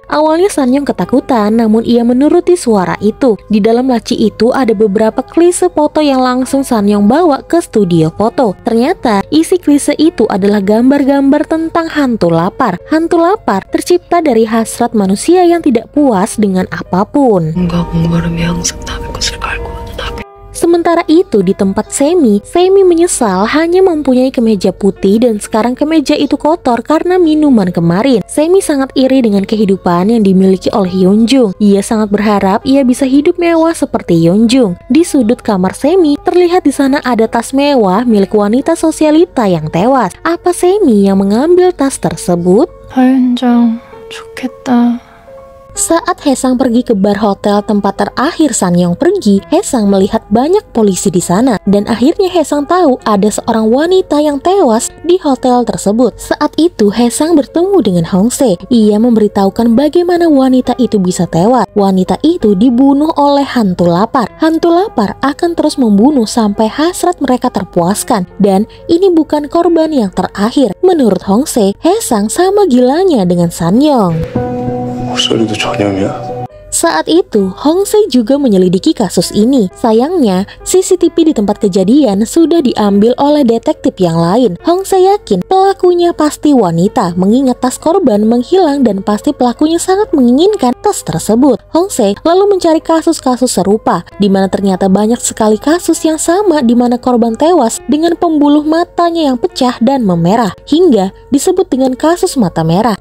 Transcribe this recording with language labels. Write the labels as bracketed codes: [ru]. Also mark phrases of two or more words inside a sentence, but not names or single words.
[id] Awalnya Sanyong ketakutan, namun ia menuruti suara itu. Di dalam laci itu ada beberapa klise foto yang langsung Sanyong bawa ke studio foto. Ternyata isi klise itu adalah gambar-gambar tentang hantu lapar. Hantu lapar tercipta dari hasrat manusia yang tidak puas dengan apapun. [ko] 뭔가 목마름이 항상 남의 것을 갈고 남의 [id] Sementara itu di tempat Semi menyesal hanya mempunyai kemeja putih dan sekarang kemeja itu kotor karena minuman kemarin. Semi sangat iri dengan kehidupan yang dimiliki oleh Yeonjung. Ia sangat berharap ia bisa hidup mewah seperti Yeonjung. Di sudut kamar Semi terlihat di sana ada tas mewah milik wanita sosialita yang tewas. Apa Semi yang mengambil tas tersebut? [ko] 하윤정 좋겠다. [id] Saat Haesang pergi ke bar hotel tempat terakhir Sanyong pergi, Haesang melihat banyak polisi di sana dan akhirnya Haesang tahu ada seorang wanita yang tewas di hotel tersebut. Saat itu Haesang bertemu dengan Hongse. Ia memberitahukan bagaimana wanita itu bisa tewas. Wanita itu dibunuh oleh hantu lapar. Hantu lapar akan terus membunuh sampai hasrat mereka terpuaskan dan ini bukan korban yang terakhir. Menurut Hongse, Haesang sama gilanya dengan Sanyong. [ko] 목소리도 전염이야. [id] Saat itu, Hong Se juga menyelidiki kasus ini. Sayangnya, CCTV di tempat kejadian sudah diambil oleh detektif yang lain. Hong Se yakin pelakunya pasti wanita, mengingat tas korban menghilang dan pasti pelakunya sangat menginginkan tas tersebut. Hong Se lalu mencari kasus-kasus serupa, di mana ternyata banyak sekali kasus yang sama di mana korban tewas dengan pembuluh matanya yang pecah dan memerah, hingga disebut dengan kasus mata merah.